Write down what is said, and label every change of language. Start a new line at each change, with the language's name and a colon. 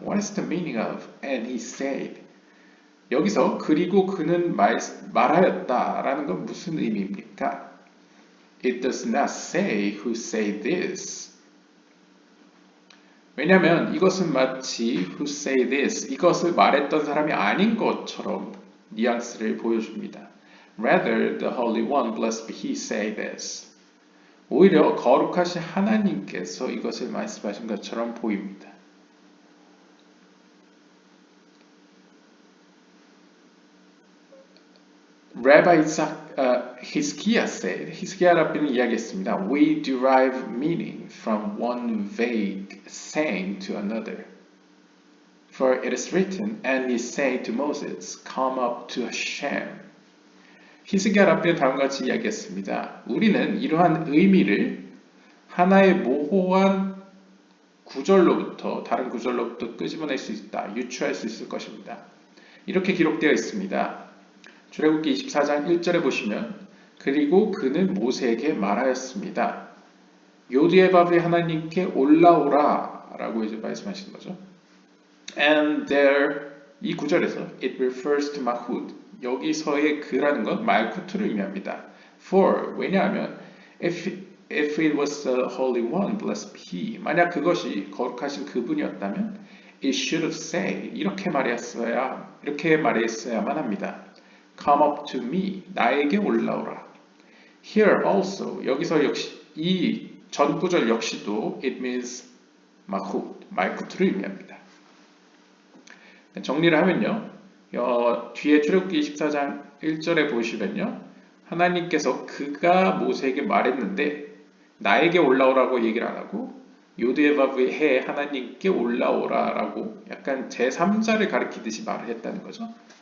English: What is the meaning of and he said?
Korean: 여기서 그리고 그는 말하였다라는 건 무슨 의미입니까?
English: It does not say who say this.
Korean: 왜냐하면 이것은 마치
English: who say this,
Korean: 이것을 말했던 사람이 아닌 것처럼 뉘앙스를 보여줍니다.
English: Rather, the Holy One, blessed be He, say this.
Korean: 오히려 거룩하신 하나님께서 이것을 말씀하신 것처럼 보입니다.
English: Rabbi Hizkiah said,
Korean: 히스기야 랍비는 이야기했습니다.
English: We derive meaning from one vague saying to another. For it is written, and he said to Moses, come up to Hashem.
Korean: 히스기야 랍비는 다음과 같이 이야기했습니다. 우리는 이러한 의미를 하나의 모호한 구절로부터 다른 구절로부터 끄집어낼 수 있다, 유추할 수 있을 것입니다. 이렇게 기록되어 있습니다. 출애굽기 24장 1절에 보시면 그리고 그는 모세에게 말하였습니다. 요디에바브의 하나님께 올라오라 라고 이제 말씀하시는 거죠.
English: And there
Korean: 이 구절에서
English: it refers to Mahud
Korean: 여기서의 그라는 건 말쿠트를 의미합니다.
English: For
Korean: 왜냐하면
English: if it was the Holy One, blessed be He
Korean: 만약 그것이 거룩하신 그분이었다면
English: it should have said
Korean: 이렇게 말했어야만 합니다.
English: Come up to me
Korean: 나에게 올라오라.
English: Here also
Korean: 여기서 역시 이 전 구절 역시도
English: it means Mahud
Korean: 말쿠트를 의미합니다. 정리를 하면요. 뒤에 출애굽기 24장 1절에 보시면요. 하나님께서 그가 모세에게 말했는데 나에게 올라오라고 얘기를 안 하고 요드에바브의 해 하나님께 올라오라 라고 약간 제3자를 가리키듯이 말을 했다는 거죠.